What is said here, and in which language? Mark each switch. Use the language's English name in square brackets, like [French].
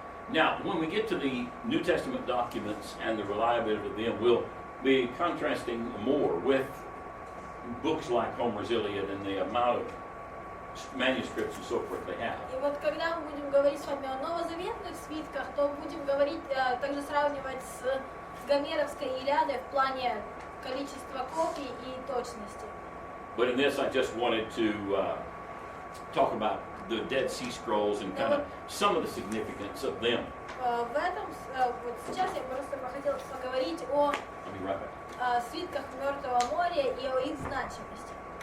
[English] Now, when we get to the New Testament documents and the reliability of them, we'll be contrasting more with books like Homer's Iliad and the amount of manuscripts and so forth they have. [Russian] И вот когда мы будем говорить с вами о новозаветных свитках, то будем говорить, также сравнивать с Гомеровской Илиадой в плане количества копий и точности. [English] But in this, I just wanted to talk about the Dead Sea Scrolls and kind of some of the significance of them. [Russian] В этом, вот сейчас я просто бы хотела поговорить о [English] I'll be right back. [Russian] свитках Мертвого моря и о их значимости.